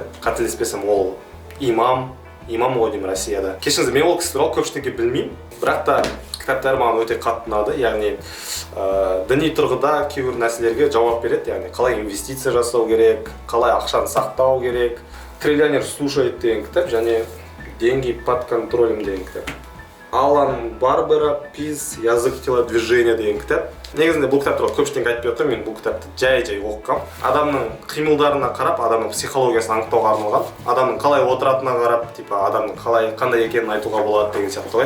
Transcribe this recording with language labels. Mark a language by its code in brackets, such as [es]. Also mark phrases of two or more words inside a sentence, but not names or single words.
[kk] Қателеспесем, ол имам ғой деймін Россияда. Кешіңіз, мен ол кісі туралы көпшілікке білмеймін, бірақ та кітаптары маған өте қатты ұнады. Яғни діни тұрғыда кейбір нәрселерге жауап береді, яғни қалай инвестиция жасау керек, қалай ақшаны сақтау керек. «Триллионер слушает» деген кітап, және «Деньги под контролем» деген кітап. Алан Барбера «Пиз. Язык телодвижения» деген кітап. Негізінде бұл кітап туралы көпшілікке айтпай отыр, мен бұл кітапты жай оқығам. Адамның қимылдарына қарап, адамның психологиясын анықтауға арналған. Адамның қалай отыратынына қарап, адамның қандай екенін айтуға болады деген сияқты ғой.